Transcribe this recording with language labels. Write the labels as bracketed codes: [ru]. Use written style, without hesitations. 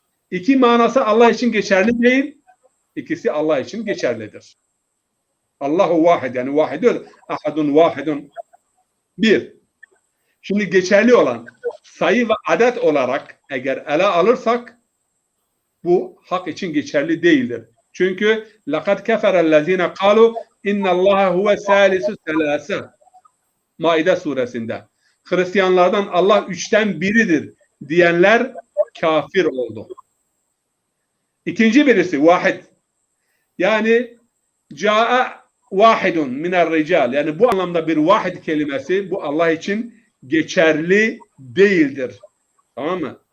[tr] 2 manası Allah için geçerli değil. İkisi Allah için geçerlidir. Allahu vahid yani vahidun, ahadun vahidun. 1. Şimdi geçerli olan sayı ve adet olarak eğer ele alırsak bu hak için geçerli değildir. Çünkü [ar] لَقَدْ كَفَرَ الَّذ۪ينَ قَالُوا اِنَّ اللّٰهَ هُوَ سَالِسُ سَلَاسَ [tr] Maide suresinde. Hristiyanlardan Allah 3'ten biridir diyenler kafir oldu. İkinci birisi vahid. Yani [ar] ca'e vahidun minel rical. [tr] Yani bu anlamda bir vahid kelimesi bu Allah için geçerli değildir. Tamam mı?